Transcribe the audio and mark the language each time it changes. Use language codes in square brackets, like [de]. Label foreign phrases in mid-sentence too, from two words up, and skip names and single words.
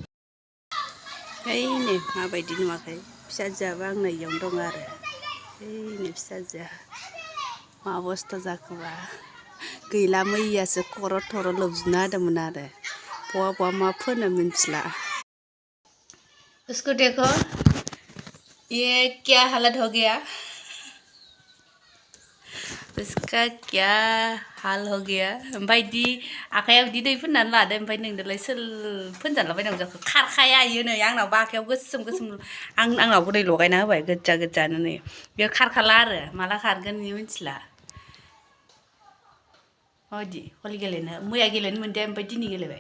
[brx] ओइनै माबायदि नुवाखै फिसाजोआबो आंनो इयावनो दं आरो ओइनै फिसाजोआ मा अबस्था जाखोबा गैला मैयासो खर' थर' लोबजुबना होदोंमोन आरो बहा मा फोनो मिन्थिला [hi] उसको देखो ये क्या हालत हो गया उसका क्या हाल हो गया [brx] ओमफ्राय बिदि आखाइयाव बिदि दै फोननानै लादो ओमफ्राय नोंदोलाय सोर फोनजालाबायनांगौ जाखो खारखाया इयो नै आंनावबो आखाइयाव गोसोम आंनावबो दै लगायना होबाय गोजानो नै बेयो खारखाला आरो माला खारगोन इयो मिन्थिला माबायदि हलि गेलेनो मैया गेलेनो मोनदिया ओमफ्राय दिनै गेलेबाय